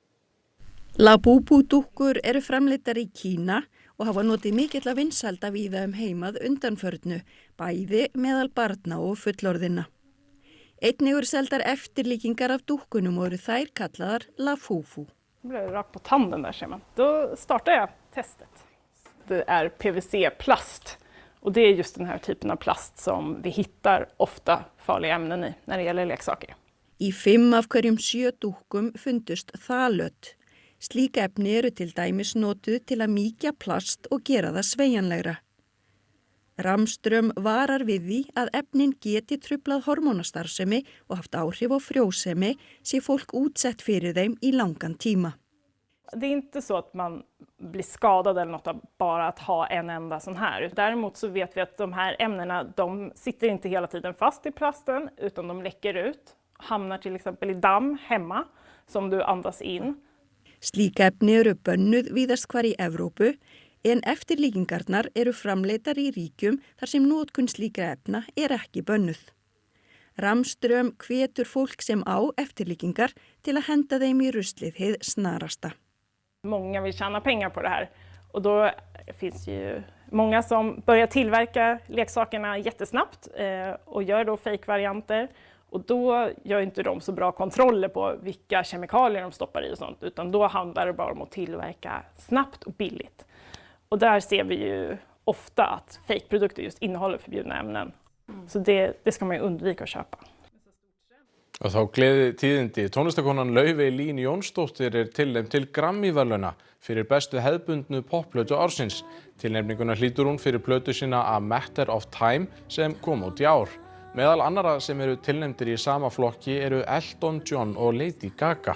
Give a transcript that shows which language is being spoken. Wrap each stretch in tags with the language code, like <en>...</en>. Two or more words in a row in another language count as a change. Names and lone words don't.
<is>Labubu dúkkur eru framleiddar í Kína og hafa notið mikilla vinsælda víða heimað undanförnu, bæði meðal barna og fullorðinna. Einnig eru seldar eftirlíkingar af dúkkunum og eru þær kallaðar Lafufu.</is> <sv>Det blev rakt på tanden där ser man. Då startar jag testet. Det är PVC-plast och det är just den här typen av plast som vi hittar ofta farliga ämnen i när det gäller leksaker.</sv> <is>Í 5 af hverjum 7 dúkkum fundust þalöt. Slík efni eru til dæmis notuð til að mýkja plast og gera það sveigjanlegra. Ramström varar við því að efnin geti truflað hormónastarfsemi og haft áhrif á frjósemi sé fólk útsett fyrir þeim í langan tíma.</is> <sv>Det är inte så att man blir skadad eller något av bara att ha en enda sån här. Däremot så vet vi att de här ämnena, de sitter inte hela tiden fast i plasten utan de läcker ut. Hamnar till exempel i damm hemma som du andas in.</sv> <is>Slík efni eru bönnuð víðast hvar í Evrópu en eftirlíkingarnar eru framleiddar í ríkjum þar sem notkun slíkra efna er ekki bönnuð. Ramström hvetur fólk sem á eftirlíkingar till að henda þeim í ruslið hið snarasta.</is> <sv>Många vill tjäna pengar på det här och då finns ju många som börjar tillverka leksakerna jättesnabbt och gör då fake-varianter. Och då gör inte de så bra kontroller på vilka kemikalier de stoppar i och sånt, utan då handlar det bara om att tillverka snabbt och billigt. Och där ser vi ju ofta att fake-produkter just innehåller förbjudna ämnen. Så det ska man ju undvika att köpa.</sv> <is>Og þá gleði tíðindi. Tónlistakonan Laufey Lín Jónsdóttir er tilnefnd til Grammy-verðlauna fyrir bestu hefðbundnu popplötu ársins. Tilnefninguna hlýtur hún fyrir plötu sína A Matter of Time sem kom út í ár. Meðal annara sem eru tilnefndir í sama flokki eru Elton John og Lady Gaga.</is>